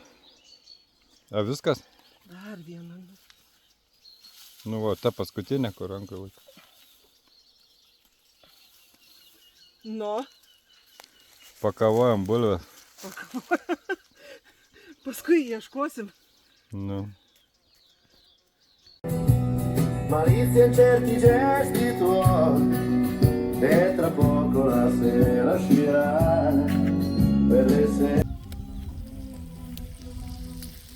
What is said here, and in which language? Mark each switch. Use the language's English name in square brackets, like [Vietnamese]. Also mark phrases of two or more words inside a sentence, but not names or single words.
[Lithuanian] Viskas? Dar vieną. Ta paskutinė, kur rankai laiko. Pakavojam bulves. Paskui ieškosim. [Italian] Malizia in certi gesti tuoi, e tra poco la sera uscirà per le sere.